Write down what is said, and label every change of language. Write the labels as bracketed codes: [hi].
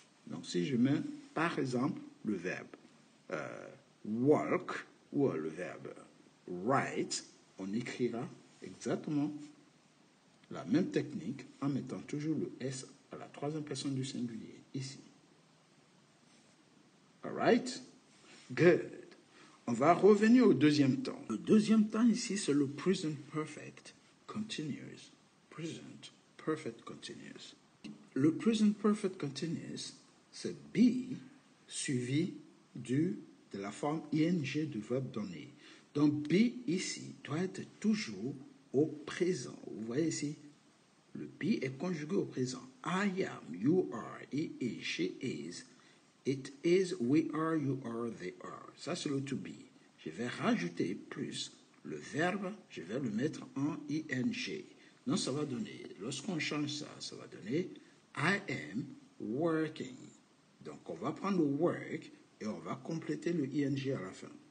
[fr] Donc, si je mets, par exemple, le verbe walk ou le verbe write, on écrira exactement la même technique en mettant toujours le S à la troisième personne du singulier, ici. [en] Alright? Good. [fr] On va revenir au deuxième temps. Le deuxième temps ici, c'est le present perfect continuous. [en] Present perfect continuous. [fr] Le present perfect continuous, c'est be suivi de la forme ing du verbe donné. Donc, be ici doit être toujours au présent. Vous voyez ici, le be est conjugué au présent. [en] I am, you are, he is, she is, it is, we are, you are, they are. [fr] Ça, c'est le to be. Je vais rajouter plus le verbe, je vais le mettre en ing. Donc, ça va donner, lorsqu'on change ça, ça va donner [en] I am working. [fr] Donc, on va prendre le work et on va compléter le ing à la fin.